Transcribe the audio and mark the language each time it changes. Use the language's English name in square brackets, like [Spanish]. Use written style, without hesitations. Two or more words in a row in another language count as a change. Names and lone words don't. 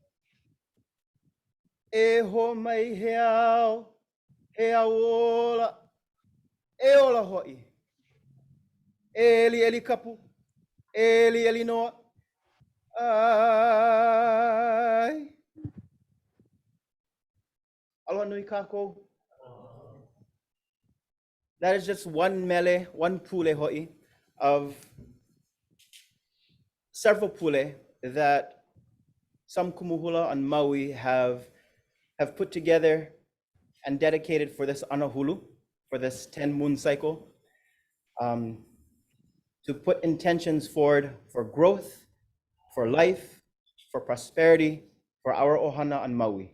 [Hawaiian] E ho mai he au ola, e ola hoi. E eli kapu, eli noa. Ai. Aloha nui kako. [English] That is just one mele, one [Hawaiian] pule hoi [English] of several pule that some kumuhula on Maui have put together and dedicated for this anahulu, for this 10 moon cycle, to put intentions forward for growth, for life, for prosperity, for our ohana on Maui.